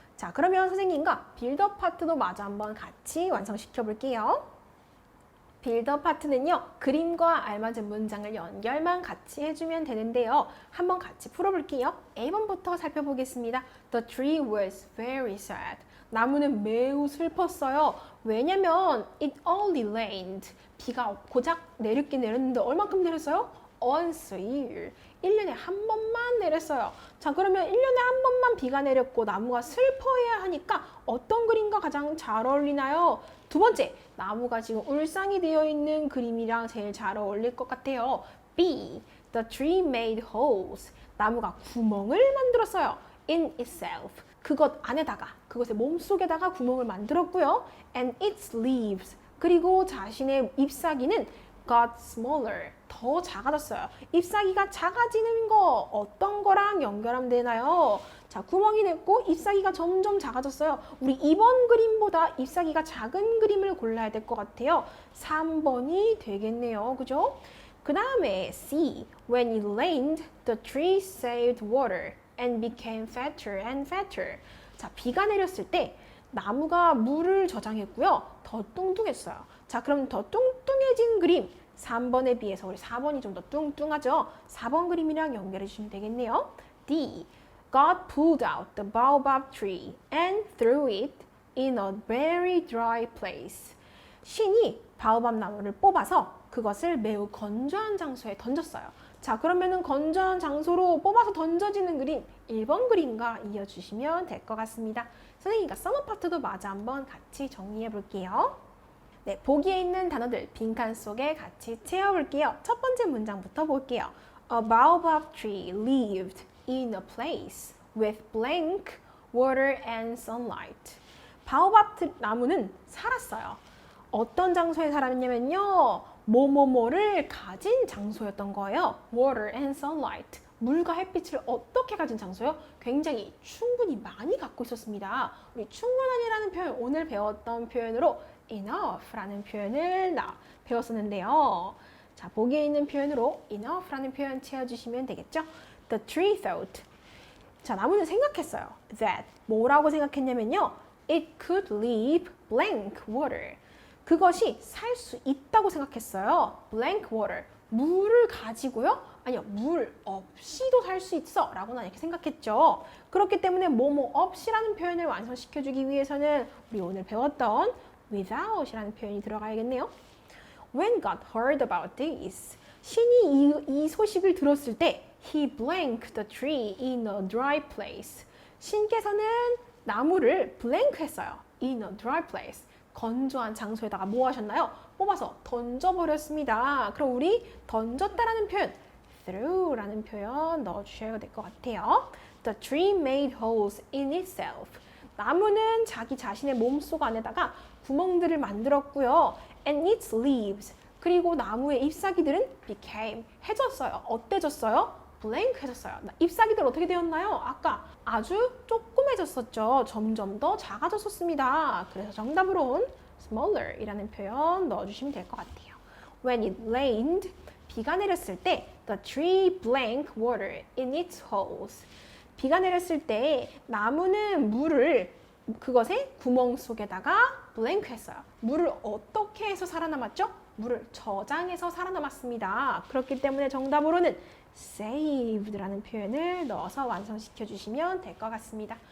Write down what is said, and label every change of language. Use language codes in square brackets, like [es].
[ko] 자, 그러면 선생님과 빌더 파트도 마저 한번 같이 완성시켜 볼게요. 빌더 파트는요, 그림과 알맞은 문장을 연결만 같이 해주면 되는데요. 한번 같이 풀어볼게요. A번부터 살펴보겠습니다. [en] The tree was very sad. [ko] 나무는 매우 슬펐어요. 왜냐면 [en] it only rained. [ko] 비가 고작 내렸긴 내렸는데 얼만큼 내렸어요? [en] Once a year. [ko] 1년에 한 번만 내렸어요. 자, 그러면 1년에 한 번만 비가 내렸고 나무가 슬퍼해야 하니까 어떤 그림과 가장 잘 어울리나요? 두 번째, 나무가 지금 울상이 되어 있는 그림이랑 제일 잘 어울릴 것 같아요. [en] B. The tree made holes. [ko] 나무가 구멍을 만들었어요. [en] In itself. [ko] 그것 안에다가, 그것의 몸속에다가 구멍을 만들었고요. [en] And its leaves. [ko] 그리고 자신의 잎사귀는 [en] got smaller. [ko] 더 작아졌어요. 잎사귀가 작아지는 거 어떤 거랑 연결하면 되나요? 자, 구멍이 냈고 잎사귀가 점점 작아졌어요. 우리 2번 그림보다 잎사귀가 작은 그림을 골라야 될 것 같아요. 3번이 되겠네요. 그죠? 그 다음에 C. [en] When it rained, the tree saved water and became fatter and fatter. [ko] 자, 비가 내렸을 때 나무가 물을 저장했고요. 더 뚱뚱했어요. 자, 그럼 더 뚱뚱해진 그림 3번에 비해서 우리 4번이 좀 더 뚱뚱하죠? 4번 그림이랑 연결해 주시면 되겠네요. D. [en] God pulled out the baobab tree and threw it in a very dry place. [ko] 신이 바오밥 나무를 뽑아서 그것을 매우 건조한 장소에 던졌어요. 자, 그러면은 건조한 장소로 뽑아서 던져지는 그림 1번 그림과 이어주시면 될 것 같습니다. 선생님과 서머 파트도 마저 한번 같이 정리해 볼게요. 네, 보기에 있는 단어들 빈칸 속에 같이 채워볼게요. 첫 번째 문장부터 볼게요. [en] A baobab tree lived in a place with blank water and sunlight. [ko] 바오밥 나무는 살았어요. 어떤 장소에 살았냐면요, 뭐뭐뭐를 가진 장소였던 거예요. [en] Water and sunlight. [ko] 물과 햇빛을 어떻게 가진 장소요? 굉장히 충분히 많이 갖고 있었습니다. 우리 충분한이라는 표현, 오늘 배웠던 표현으로 enough라는 표현을 배웠었는데요. 자, 보기에 있는 표현으로 enough라는 표현 채워주시면 되겠죠? [en] The tree thought. [ko] 자, 나무는 생각했어요. [en] That. [ko] 뭐라고 생각했냐면요, [en] it could live blank water. [ko] 그것이 살 수 있다고 생각했어요. [en] blank water. [ko] 물을 가지고요? 아니요, 물 없이도 살 수 있어 라고 난 이렇게 생각했죠. 그렇기 때문에 뭐뭐 없이라는 표현을 완성시켜주기 위해서는 우리 오늘 배웠던 without이라는 표현이 들어가야겠네요. [en] When God heard about this, [ko] 신이 이 소식을 들었을 때 [en] he blanked the tree in a dry place. [ko] 신께서는 나무를 blank 했어요. [en] in a dry place. [ko] 건조한 장소에다가 뭐 하셨나요? 뽑아서 던져버렸습니다. 그럼 우리 던졌다라는 표현, threw라는 표현 넣어주셔야 될 것 같아요. [en] The tree made holes in itself. [ko] 나무는 자기 자신의 몸속 안에다가 구멍들을 만들었고요. [en] And its leaves. [ko] 그리고 나무의 잎사귀들은 became. 해졌어요. 어때졌어요? blank 해졌어요. 잎사귀들 어떻게 되었나요? 아까 아주 조그매졌었죠. 점점 더 작아졌었습니다. 그래서 정답으로는 smaller 이라는 표현 넣어주시면 될 것 같아요. [en] When it rained, [ko] 비가 내렸을 때 [en] the tree blank water in its holes. [ko] 비가 내렸을 때 나무는 물을 그것의 구멍 속에다가 blank 했어요. 물을 어떻게 해서 살아남았죠? 물을 저장해서 살아남았습니다. 그렇기 때문에 정답으로는 saved라는 표현을 넣어서 완성시켜 주시면 될 것 같습니다.